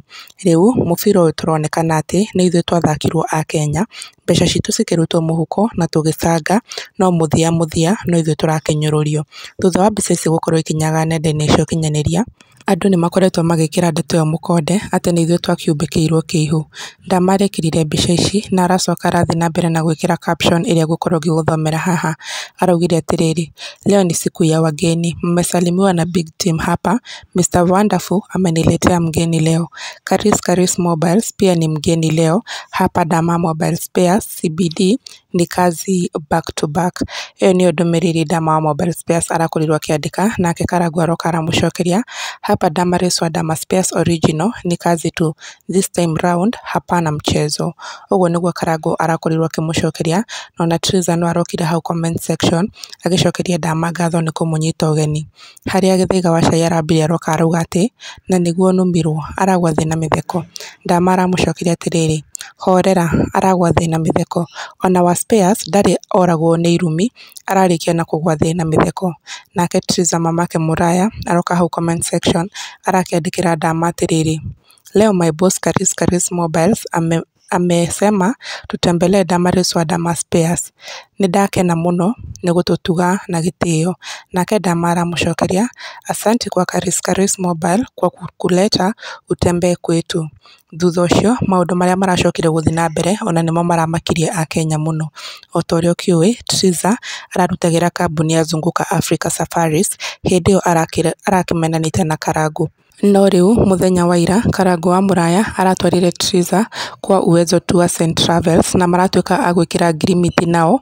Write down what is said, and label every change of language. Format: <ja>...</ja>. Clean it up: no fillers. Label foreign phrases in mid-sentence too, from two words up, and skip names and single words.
<ki>Rĩu mũbira ũyũ tũronekana atĩ nĩ ithuĩ twathakirwo Akenya, mbeca citũ cikĩrutwo mũhuko na tũgĩcanga, no mũthia no ithuĩ tũrakĩnyũrũrio. Thutha wa mbica ici gũkorwo ikinyaga nenda-inĩ cia ũkinyanĩria, andũ nĩ makoretwo magĩkĩra ndeto ĩyo mũkonde atĩ nĩ ithuĩ twakiumbĩkĩirwo kĩihu. Ndama arekĩrire mbica ici na aracoka arathiĩ na mbere na gwĩkĩra caption ĩrĩa ngũkorwo ngĩgũthomera haha. Araugire atĩrĩrĩ,</ki> <sw>leo ni siku ya wageni, mmesalimiwa na</sw> <en>big team</en> <sw>hapa. Mr. Wonderful ameniletea mgeni leo. Karis Mobiles pia ni mgeni leo hapa Ndama Mobile Spares CBD ni kazi</sw> <en>back to back.</en> <ki>Ĩyo nĩyo ndũmĩrĩri Ndama wa Mobile Spares arakorirwo akĩandĩka, nake Karangũ aroka aramũcokeria,</ki> <sw>hapa Damaris wa Dama Spares Original ni kazi tu,</sw> <en>this time round</en> <sw>hapana mchezo.</sw> <ki>Ũguo nĩguo Karangũ arakorirwo akĩmũcokeria, na ona Triza no arokire hau</ki> <en>comment section</en> <ki>agĩcokeria Ndama ngatho nĩ kũmũnyita ũgeni. Harĩa Gĩthaiga wa Chai arambire aroka arauga atĩ na nĩguo nũmirwo aragwa thĩ na mĩtheko. Ndama aramũcokeria atĩrĩrĩ, horera, aragwa thĩ na mĩtheko. Ona wa Spares ndarĩ oragwo nĩ irumi, ararĩkia na kũgwa thĩ na mĩtheko. Nake Triza mamake Mũraya aroka hau</ki> <en>comment section</en> <ki>arakĩandĩkĩra Ndama atĩrĩrĩ,</ki> <sw>leo</sw> <en>my boss</en> <sw>Karis Mobiles amesema tutembelee Damaris wa Dama Spares.</sw> <ki>Nĩndakena mũno nĩ gũtũtuga na gĩtĩo. Nake Ndama aramũcokeria,</ki> <sw>asante kwa Karis Mobile kwa kuleta utembee kwetu.</sw> <ki>Thutha ũcio maũndũ marĩa maracokire gũthiĩ na mbere ona nĩmo maramakirie Akenya mũno. O ta ũrĩa ũkĩũĩ, Triza ararutagĩra kambuni ya Zunguka Africa Safaris, hĩndĩ ĩyo arakĩmenanĩte na Karangũ. No rĩu mũthenya wa ira Karangũ wa Mũraya aratwarire Triza kwa Uwezo Tours and Travels na maratuĩka a gwĩkĩra ngirimiti nao.</ki>